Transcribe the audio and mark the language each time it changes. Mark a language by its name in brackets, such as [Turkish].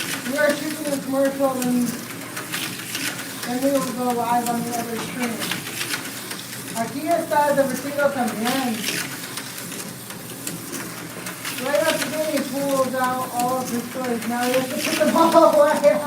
[English] We are shooting a commercial and we will go live on the other screen. [Spanish] Aquí está el vestido también. [English] Right after he pulls out all of his toys. Now he has to put them all away.